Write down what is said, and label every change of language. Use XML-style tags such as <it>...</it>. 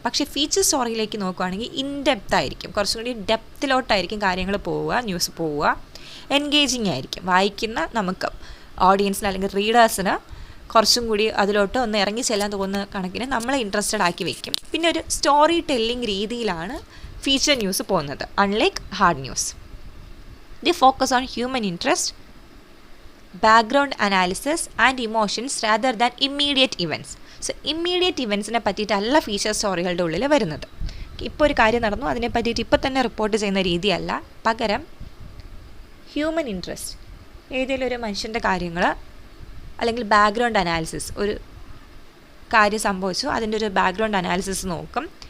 <ml>പക്ഷേ ഫീച്ചർ സ്റ്റോറിയിലേക്ക് നോക്കുകയാണെങ്കിൽ in depth ആയിരിക്കും, കുറച്ചും കൂടി ഡെപ്തിലോട്ടായിരിക്കും കാര്യങ്ങൾ ന്യൂസ് പോവുക. എൻഗേജിങ് ആയിരിക്കും, വായിക്കുന്ന നമുക്ക് ഓഡിയൻസിന് അല്ലെങ്കിൽ റീഡേഴ്സിന് കുറച്ചും കൂടി അതിലോട്ട് ഒന്ന് ഇറങ്ങി ചെല്ലാൻ തോന്നുന്ന കണക്കിന് നമ്മളെ ഇൻട്രസ്റ്റഡ് ആക്കി വെക്കും. പിന്നെ ഒരു സ്റ്റോറി ടെല്ലിംഗ് രീതിയിലാണ് ഫീച്ചർ ന്യൂസ് പോകുന്നത്, unlike hard news.</ml> <en>They focus on human interest, background analysis and emotions rather than immediate events.</en> <ml>So immediate ഇവൻസിനെ പറ്റിയിട്ടല്ല feature സ്റ്റോറികളുടെ ഉള്ളിൽ വരുന്നത്. ഇപ്പോൾ ഒരു കാര്യം നടന്നു, അതിനെ പറ്റിയിട്ട് ഇപ്പോൾ തന്നെ റിപ്പോർട്ട് ചെയ്യുന്ന രീതിയല്ല. പകരം ഹ്യൂമൻ ഇൻട്രസ്റ്റ്, ഏതെങ്കിലും ഒരു മനുഷ്യൻ്റെ കാര്യങ്ങൾ അല്ലെങ്കിൽ ബാക്ക്ഗ്രൗണ്ട് അനാലിസിസ്, ഒരു കാര്യം സംഭവിച്ചു അതിൻ്റെ ഒരു ബാക്ക്ഗ്രൗണ്ട് അനാലിസിസ് നോക്കും.</ml>